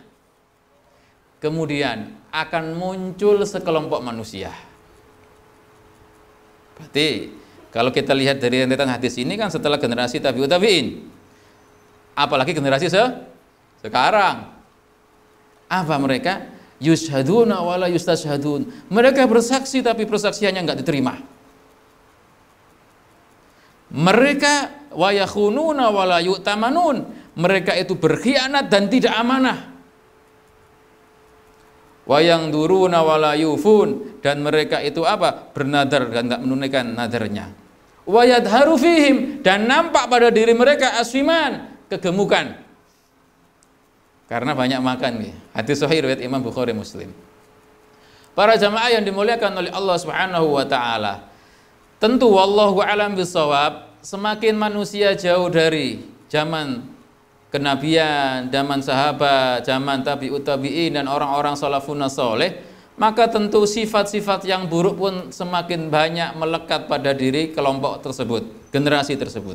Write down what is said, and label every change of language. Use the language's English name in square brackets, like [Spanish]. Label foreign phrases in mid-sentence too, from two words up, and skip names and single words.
[Indonesian] Kemudian akan muncul sekelompok manusia. Berarti kalau kita lihat dari rentetan hadis ini kan setelah generasi tabi'ut tabi'in. Apalagi generasi sekarang. Apa mereka? [Arabic] يشهدون ولا يستشهدون. [Indonesian] Mereka bersaksi tapi persaksiannya enggak diterima. [Arabic] Mereka ويخونون ولا يؤتمنون. [Indonesian] Mereka itu berkhianat dan tidak amanah. [Arabic] وينذرون ولا يوفون. [Indonesian] Dan mereka itu apa? Bernadar dan enggak menunaikan nadarnya. [Arabic] ويظهر فيهم. [Indonesian] Dan nampak pada diri mereka aswiman, kegemukan karena banyak makan nih. Hadis sahih riwayat Imam Bukhari Muslim. Para jamaah yang dimuliakan oleh Allah [Arabic] سبحانه وتعالى, [Indonesian] tentu [Arabic] والله أعلم بالصواب, [Indonesian] semakin manusia jauh dari zaman kenabian, zaman sahabat, zaman tabi'ut tabi'in dan orang-orang salafun saleh, maka tentu sifat-sifat yang buruk pun semakin banyak melekat pada diri kelompok tersebut, generasi tersebut.